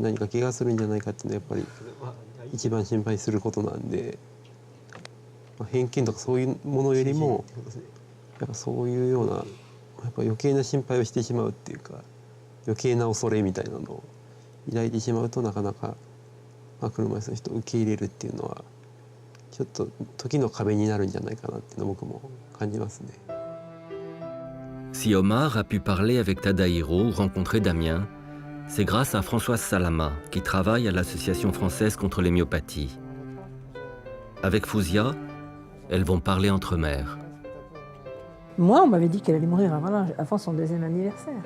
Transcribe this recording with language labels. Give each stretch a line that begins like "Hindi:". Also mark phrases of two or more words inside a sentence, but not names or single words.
Japanese: 何か怪我するんじゃないかっていうのはやっぱり一番心配することなんで、偏見とかそういうものよりもやっぱそういうようなやっぱ余計な心配をしてしまうっていうか、余計な恐れみたいなのを抱いてしまうと、なかなか、車椅子の人を受け入れるっていうのはちょっと時の壁になるんじゃないかなっていうのを僕も感じますね。
French: Si Omar a pu parler avec Tadahiro ou rencontrer Damien, c'est grâce à Françoise Salama, qui travaille à l'Association française contre les myopathies. Avec Fouzia, elles vont parler entre mères. Moi, on m'avait dit qu'elle allait mourir avant son 2e anniversaire.